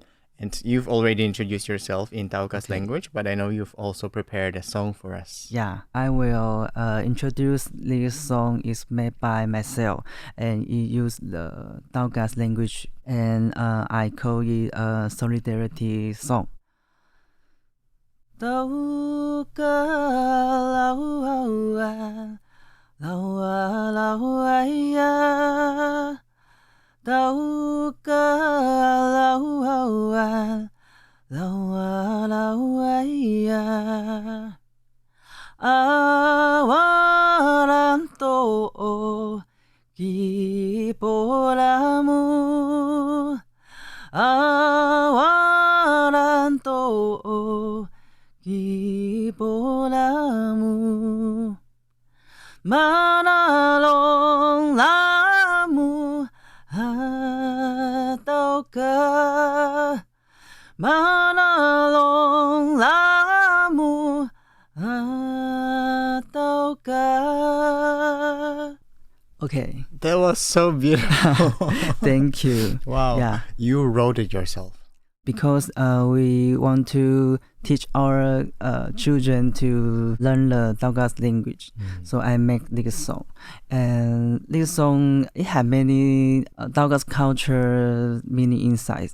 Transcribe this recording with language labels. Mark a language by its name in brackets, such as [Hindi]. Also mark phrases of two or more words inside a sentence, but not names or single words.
[English] And you've already introduced yourself in Taokas language, but I know you've also prepared a song for us. Yeah, I will introduce this song is made by myself and it uses the Taokas language and I call it a solidarity song. Taoka laua laua laua Taoka laua laua laua Awaranto kipolamu Awaranto kipolamu Manalong lamu Taoka Manalong lamu Taoka. Okay. That was so beautiful. Thank you. Wow. Yeah. You wrote it yourself. Because we want to teach our children to learn the Taokas language. So I make this song. And this song, it has many Taokas culture meaning insights.